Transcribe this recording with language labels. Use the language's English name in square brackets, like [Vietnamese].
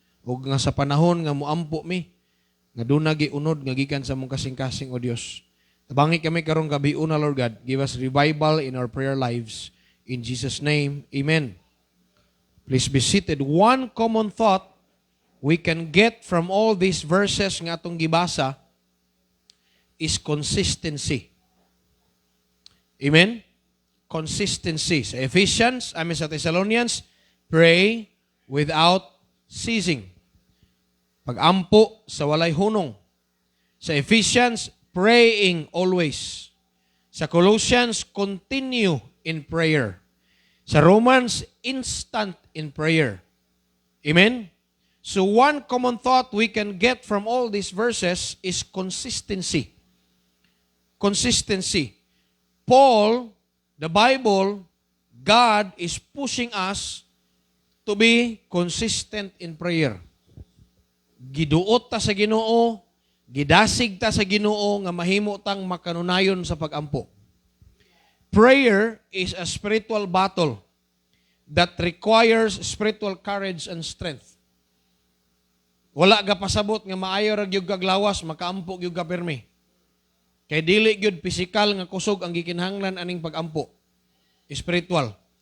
[Cebuano] O nga sa panahon nga muampo mi, nga dunagi unod nga gikan sa mong kasing-kasing o Dios. Tabangi kami karong gabi una, [English] Lord God. Give us revival in our prayer lives. In Jesus' name, amen. Please be seated. One common thought we can get from all these verses [Cebuano] nga atong gibasa [English] is consistency. Amen? Consistency. Sa sa Thessalonians, pray without ceasing. [Cebuano] Pag-ampo sa walay hunong. [English] Sa Ephesians, praying always. Sa Colossians, continue in prayer. Sa Romans, instant in prayer. Amen? So one common thought we can get from all these verses is consistency. Consistency. Paul, the Bible, God is pushing us to be consistent in prayer. [Cebuano] Giduot ta sa Ginoo, gidasig ta sa Ginoo nga mahimo tang makanunayon sa pagampo. [English] Prayer is a spiritual battle that requires spiritual courage and strength. [Cebuano] Wala ga pasabot nga maayo ra gyud kaglawas, makaampo gyud ka pirmi. Kay dili gyud physical nga kusog ang gikinahanglan aning pagampo. Spiritual.